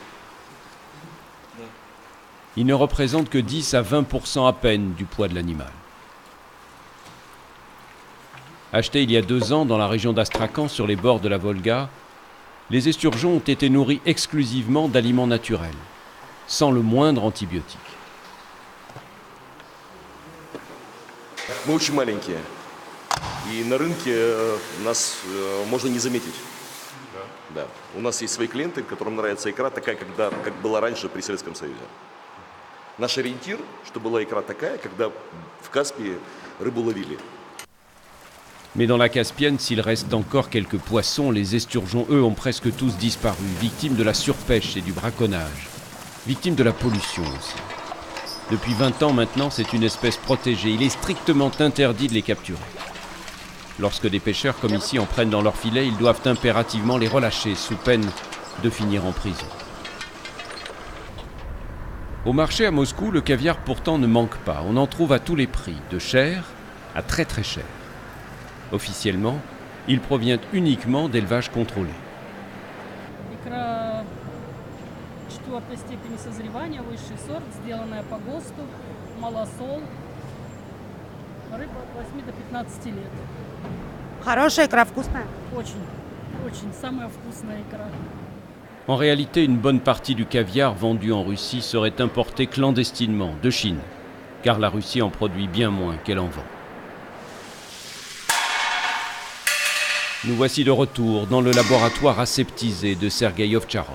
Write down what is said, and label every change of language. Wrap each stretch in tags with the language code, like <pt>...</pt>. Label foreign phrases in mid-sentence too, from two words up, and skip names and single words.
<fr>Il ne représente que 10 à 20% à peine du poids de l'animal. Acheté il y a 2 ans dans la région d'Astrakhan, sur les bords de la Volga, les esturgeons ont été nourris exclusivement d'aliments naturels, sans le moindre antibiotique.</fr> <ru>Мы очень маленькие, и на рынке нас можно не заметить. Да. У нас есть свои клиенты, которым нравится икра такая, как была раньше при Советском Союзе. Наш ориентир, что была икра такая, когда в Каспии рыбу ловили.</ru> <fr>Mais dans la Caspienne, s'il reste encore quelques poissons, les esturgeons, eux, ont presque tous disparu, victimes de la surpêche et du braconnage, victimes de la pollution aussi. Depuis 20 ans maintenant, c'est une espèce protégée. Il est strictement interdit de les capturer. Lorsque des pêcheurs comme ici en prennent dans leur filet, ils doivent impérativement les relâcher sous peine de finir en prison. Au marché à Moscou, le caviar pourtant ne manque pas. On en trouve à tous les prix, de cher à très très cher. Officiellement, il provient uniquement d'élevages contrôlés.</fr> <ru>Икра 4-й степени созревания, высший сорт, сделанная по ГОСТу, малосол. Рыба от 8 до 15 лет. Хорошая икра, вкусная? Очень, очень, самая вкусная икра.</ru> <fr>En réalité, une bonne partie du caviar vendu en Russie serait importé clandestinement de Chine, car la Russie en produit bien moins qu'elle en vend. Nous voici de retour dans le laboratoire aseptisé de Sergueï Ovtcharov.</fr>